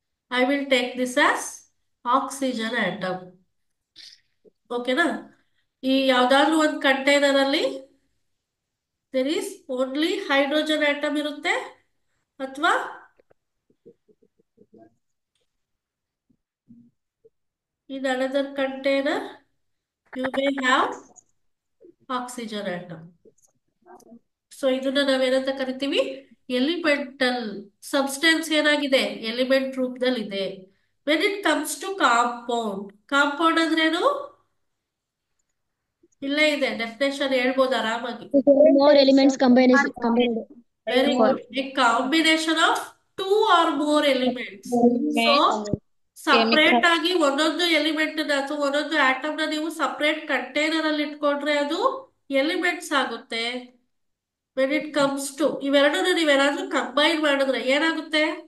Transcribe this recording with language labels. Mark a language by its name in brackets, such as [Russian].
[English] I will take this as oxygen atom. ಓಕೆನಾ? [Kannada] ಈ ಯಾವ್ದಾದ್ರು ಒಂದು ಕಂಟೈನರ್ ಅಲ್ಲಿ [English] there is only hydrogen atom [Kannada] ಇರುತ್ತೆ, ಅಥವಾ [English] In another container you may have oxygen atom. [Kannada] So ಇದನ್ನ ನಾವೇನಂತ ಕರಿತೀವಿ? ಎಲಿಮೆಂಟಲ್ ಸಬ್ಸ್ಟೆನ್ಸ್ ಏನಾಗಿದೆ, ಎಲಿಮೆಂಟ್ ರೂಪದಲ್ಲಿ ಇದೆ. [English] When it comes to compound, compound ಅಂದ್ರೇನು? [Kannada] ಇಲ್ಲೇ ಇದೆ ಡೆಫಿನೇಷನ್, ಹೇಳ್ಬೋದು ಆರಾಮಾಗಿ. [English] More elements combined. Very good. A combination of 2 or more elements. [Kannada] So separate ಆಗಿ ಒಂದೊಂದು ಎಲಿಮೆಂಟ್ ಅಥವಾ ಒಂದೊಂದು ಆಟಮ್ ನ ನೀವು ಸಪರೇಟ್ ಕಂಟೈನರ್ ಅಲ್ಲಿ ಇಟ್ಕೊಂಡ್ರೆ ಅದು ಎಲಿಮೆಂಟ್ಸ್ ಆಗುತ್ತೆ. [English] when it comes to [Kannada] ಇವೆರಡನ್ನ ನೀವೇನಾದ್ರೂ ಕಂಬೈನ್ ಮಾಡಿದ್ರೆ ಏನಾಗುತ್ತೆ?